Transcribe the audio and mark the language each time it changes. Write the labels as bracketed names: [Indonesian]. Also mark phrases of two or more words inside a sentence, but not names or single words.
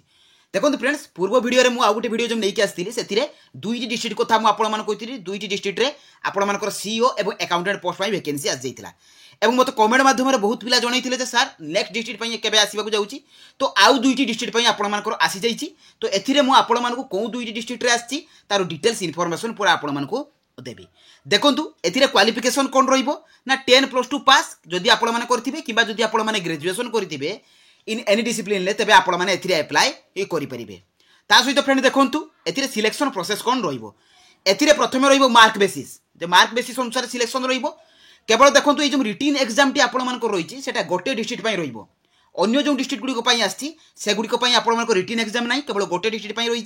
[Odia] ଦେଖନ୍ତୁ ଫ୍ରେଣ୍ଡ୍ସ ପୂର୍ବ ଭିଡିଓ ରେ ମୁଁ ଆଉ ଗୋଟେ ଭିଡିଓ ଯେଉଁ ନେଇକି ଆସିଥିଲି ସେଥିରେ ଦୁଇଟି ଡିଷ୍ଟ୍ରିକ୍ଟ କଥା ମୁଁ ଆପଣ ମାନଙ୍କୁ କହିଥିଲି ଦୁଇଟି ଡିଷ୍ଟ୍ରିକ୍ଟ ରେ ଆପଣ ମାନଙ୍କର ସିଇଓ ଏବଂ [English] accountant post [Odia] ପାଇଁ ଭେକେନ୍ସି ଆସି ଯାଇଥିଲା ଏବଂ ମତେ କମେଣ୍ଟ ମାଧ୍ୟମ ରେ ବହୁତ ପିଲା ଜଣାଇଥିଲେ ଯେ ସର [English] next district [Odia] ପାଇଁ କେବେ ଆସିବାକୁ ଯାଉଛି ତ ଆଉ ଦୁଇଟି ଡିଷ୍ଟ୍ରିକ୍ଟ ପାଇଁ ଆପଣ ମାନଙ୍କର ଆସି ଯାଇଛି। ତ ଏଥିରେ ମୁଁ ଆପଣ ମାନଙ୍କୁ କେଉଁ ଦୁଇଟି ଡିଷ୍ଟ୍ରିକ୍ଟ ରେ ଅଛି ତାର [English] details information [Odia] ପୂରା ଆପଣ ମାନଙ୍କୁ ଦେବି। ଦେଖନ୍ତୁ ଏଥିରେ କ୍ୱାଲିଫିକେସନ କଣ ରହିବ ନା 10+2 ପାସ ଯଦି ଆପଣ ମାନେ କରିଥିବେ କିମ୍ବା ଯଦି ଆପଣ ମାନେ ଗ୍ରାଜୁଏସନ କରିଥିବେ [English] in any discipline [Odia] ଲେ ତେବେ ଆପଣ ମାନେ ଏଥିରେ ଆପ୍ଲାଇ କରି ପାରିବେ। ତା ସହିତ ଫ୍ରେଣ୍ଡ ଦେଖନ୍ତୁ ଏଥିରେ ସିଲେକ୍ସନ ପ୍ରୋସେସ କଣ ରହିବ। ଏଥିରେ ପ୍ରଥମେ ରହିବ [English] mark basis [Odia] ଯେ [English] mark basis [Odia] ଅନୁସାରେ ସିଲେକ୍ସନ ରହିବ। କେବଳ ଦେଖନ୍ତୁ ଏ ଯୋ [English] written exam [Odia] ଟି ଆପଣ ମାନଙ୍କର ରହିଛି ସେଟା ଗୋଟେ ଡିଷ୍ଟ୍ରିକ୍ଟ ପାଇଁ ରହିବ। ଅନ୍ୟ ଯୋ ଡିଷ୍ଟ୍ରିକ୍ଟ ଗୁଡ଼ିକ ପାଇଁ ଅଛି ସେ ଗୁଡ଼ିକ ପାଇଁ ଆପଣ ମାନଙ୍କର [English] written exam [Odia] ନାହିଁ କେବଳ ଗୋଟେ ଡିଷ୍ଟ୍ରିକ୍ଟ ପାଇଁ ରହିଛି।